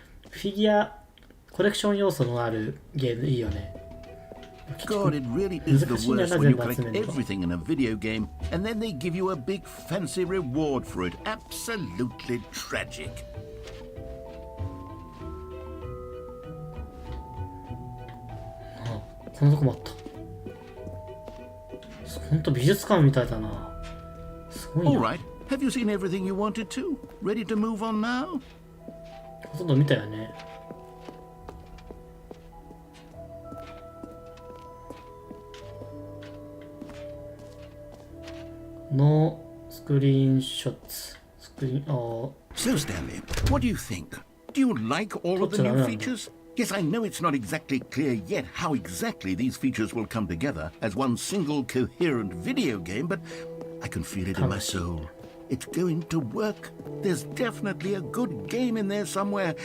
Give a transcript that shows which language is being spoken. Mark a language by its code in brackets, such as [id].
[ja] フィギュアコレクション要素のあるゲームいいよね。 [en] God, it really is the worst when you collect everything in a video game and then they give you a big fancy reward for it. Absolutely tragic. [ja] このとこもあった。ほんと美術館みたいだな。すごいな。 [en] All right. Have you seen everything you wanted to? Ready to move on now? [ja] ほとんど見たよね。のスクリーンショット。スクリーン、 [en] So, Stanley, what do you think? Do you like all of the new features? Yes, I know it's not exactly clear yet how exactly these features will come together as one single coherent video game, but I can feel it in my soul. It's going to work. There's definitely a good game in there somewhere.